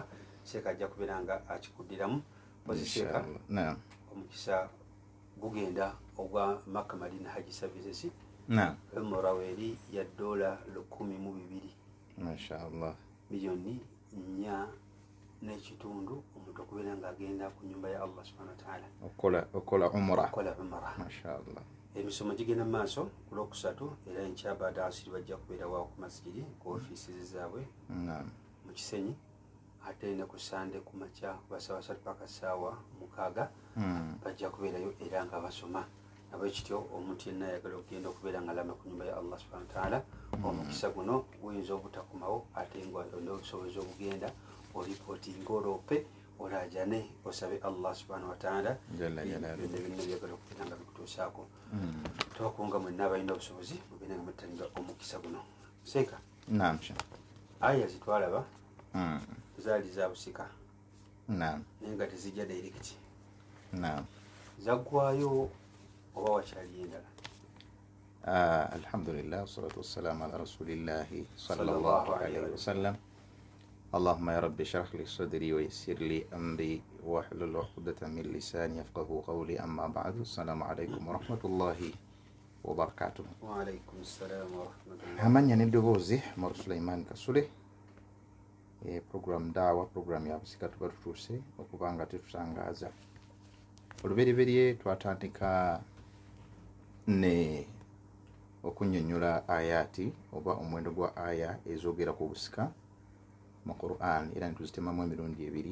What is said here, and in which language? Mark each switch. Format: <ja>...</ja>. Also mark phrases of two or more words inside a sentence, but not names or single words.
<lg>Sheeka ajja kubeera nga akikuddiramu. Pozi Sheeka omukisa gugenda ogwa Makka Madina Hajji Services. Umra weri ya $1,200,000. Mashaallah. Milioni 4 n'ekitundu omuntu okubeera ng'agenda ku nnyumba ya Allah</lg> <ar>سبحانه وتعالى</ar> <lg>okola umra. Mashaallah. Emisomo gigenda mu maaso ku Lwokusatu era enkya baada asiri bajja kubeerawo ku masjidi ku ofiisi zaabwe mu Kisenyi, ate ne ku Sande ku makya basaawa 3 paka ssaawa 6 bajja kubeerayo era nga basoma. Nabwekityo omuntu yenna ayagala okugenda okubeera nga alama ku nnyumba ya Allah</lg> <ar>سبحانه وتعالى,</ar> <lg>omukisa guno guyinza obutakomawo ate nga n'obusobozi obugenda olipootinga oloope olajane osabe Allah</lg> <ar>سبحانه وتعالى</ar> <lg>byonna byonna byagala okubeera nga bikutuusaako. Twakunga mwenna abalina obusobozi mugenda nga muttanira omukisa guno. Seeka aya zitwalaba zaali za busika naye nga tezijja direct zaggwayo oba wakyali endala?</lg> <ar>الحمد لله والصلاة والسلام على رسول الله صلى الله عليه وسلم. اللهم يا رب اشرح لي صدري ويسر لي أمري واحلل عقدة من لساني يفقهوا قولي أما بعد. السلام عليكم ورحمة الله وبركاته. وعليكم السلام ورحمة الله.</ar> <lg>Amanya n'eddoboozi Umar Sulaiman Kasule. Program dawa program ya busika tuba tutuuse okuba nga tetutangaaza. Olubereberye twatandika ne okunnyonnyola ayati oba omuwendo gwa aya ezoogera ku busika mu Quran era netuzitemamu emirundi ebiri.</lg>